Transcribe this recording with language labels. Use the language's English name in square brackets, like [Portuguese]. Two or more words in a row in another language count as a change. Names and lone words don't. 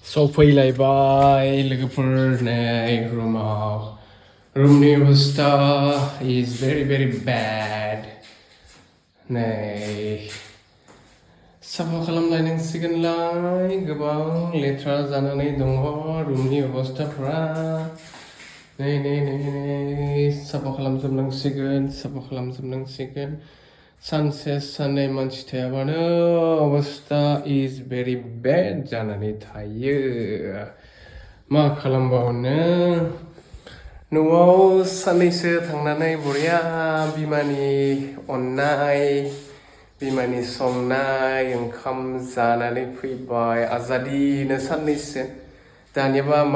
[Bodo] सफैलायबाय लोगोफोर नै रुमाव रुमनि अबस्था [English] is very bad [Bodo] नै साफा खालामलायनांसिगोनलाय गोबां लेथ्रा जानानै दङ रुमनि अबस्थाफ्रा नै साफा खालामजोबनांसिगोन सानसे साननै मानसि थायाबानो अबस्था [English] is very bad [Bodo] जानानै थायो मा खालामबावनो न'आव सानैसो थांनानै बरिया बिमानि अननाय बिमानि संनाय ओंखाम जानानै फैबाय आजादिनो साननैसो दानियाबा मा